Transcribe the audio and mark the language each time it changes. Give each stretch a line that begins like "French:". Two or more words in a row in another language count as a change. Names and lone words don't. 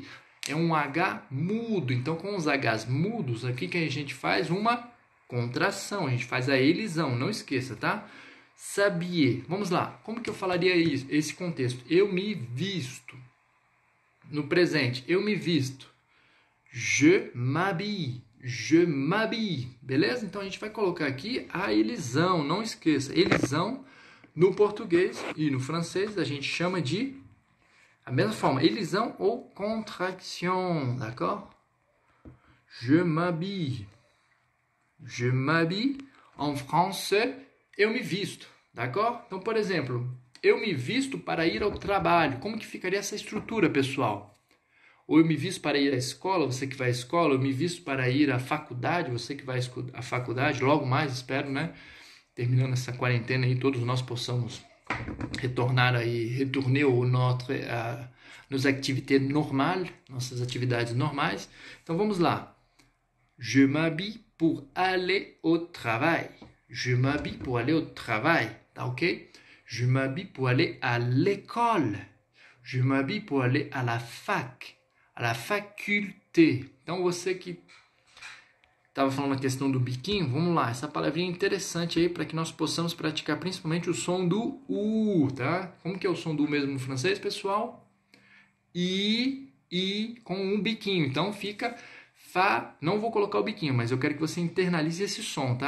Portuguese: É um H mudo, então com os Hs mudos, aqui que a gente faz uma contração, a gente faz a elisão, não esqueça, tá? S'habiller, vamos lá, como que eu falaria isso, esse contexto? Eu me visto, no presente, eu me visto,
French: je m'habille,
Portuguese: beleza? Então a gente vai colocar aqui a elisão, não esqueça, elisão no português e no francês a gente chama de a mesma forma, elisão ou contraction, d'accord?
French: Je m'habille. Je m'habille. En français,
Portuguese: eu me visto, d'accord? Então, por exemplo, eu me visto para ir ao trabalho. Como que ficaria essa estrutura, pessoal? Ou eu me visto para ir à escola, você que vai à escola. Eu me visto para ir à faculdade, você que vai à faculdade. Logo mais, espero, né? Terminando essa quarentena aí, todos nós possamos retourner nos atividades normais, nossas atividades normais. Então vamos lá.
French: Je m'habille pour aller au travail. Je m'habille pour aller au travail,
Portuguese: tá ok?
French: Je m'habille pour aller à l'école. Je m'habille pour aller à la faculté.
Portuguese: Então você que estava falando a questão do biquinho, vamos lá, essa palavrinha é interessante aí para que nós possamos praticar principalmente o som do U, tá? Como que é o som do U mesmo no francês, pessoal? I com um biquinho, então fica fa, não vou colocar o biquinho, mas eu quero que você internalize esse som, tá?